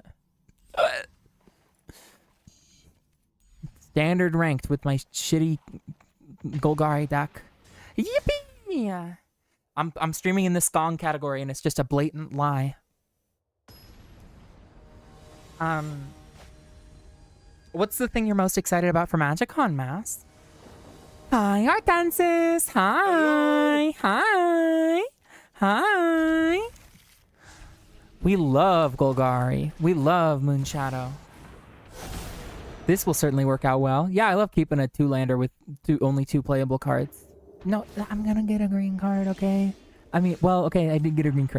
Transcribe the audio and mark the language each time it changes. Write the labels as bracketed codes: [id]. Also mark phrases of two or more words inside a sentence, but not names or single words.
[en] Standard ranked with my shitty Golgari deck. Yippee! I'm streaming in the Skong category, and it's just a blatant lie. What's the thing you're most excited about for MagicCon, Mass? Hi, Hortensis! Hi! Hi! Hi! We love Golgari. We love Moonshadow. This will certainly work out well. Yeah, I love keeping a 2-lander with only 2 playable cards. No, I'm gonna get a green card, okay? I mean, well, okay, I did get a green card.